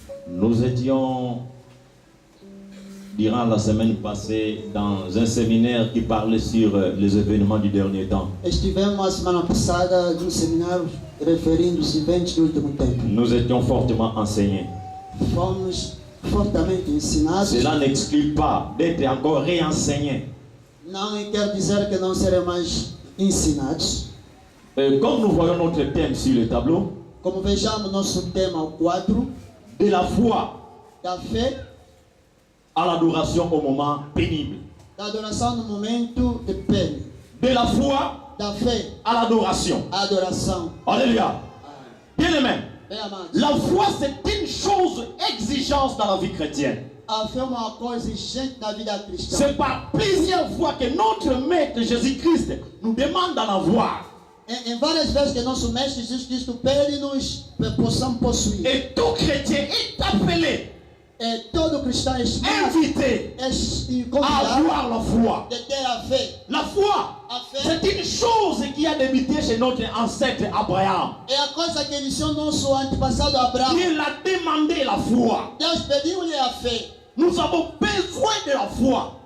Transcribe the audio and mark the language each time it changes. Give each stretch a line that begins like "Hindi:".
French: Nous étions durant la semaine passée dans un séminaire qui parlait sur les événements du dernier temps.
Portuguese: Estivemos a semana passada num seminário referindo os eventos do último tempo.
French: Nous étions fortement enseignés.
Portuguese: Fomos fortemente ensinados.
French: Cela n'exclut pas d'être encore réenseignés.
Portuguese: Não quer dizer que não serão mais ensinados.
French: Comme nous voyons notre thème sur le tableau,
Portuguese: Como vejamos nosso tema, o quadro
French: de la foi
Portuguese: da fé,
French: à l'adoration au moment pénible.
Portuguese: da adoração no momento de pena.
French: De la foi
Portuguese: Da fé
French: à l'adoration.
Portuguese: à adoração.
French: Alléluia. Bien aimé.
Portuguese: Bem amados,
French: La foi, c'est une chose exigente dans la vie chrétienne.
Portuguese: a fé é uma coisa exigente na vida cristã.
French: C'est par plusieurs fois que notre Maître Jésus-Christ nous demande d'en avoir.
Portuguese: Em várias vezes que nosso Mestre Jesus Cristo pede-nos possamos possuir.
French: Et tout chrétien est appelé,
Portuguese: Todo cristão é
French: invité à
Portuguese: convidado
French: avoir la foi.
Portuguese: de ter a fé.
French: La foi,
Portuguese: A fé
French: c'est une chose qui a débuté chez notre ancêtre Abraham.
Portuguese: é a coisa que iniciou nosso antepassado Abraão.
French: Il a demandé la foi.
Portuguese: Deus pediu-lhe a fé.
French: Nous avons besoin de la foi.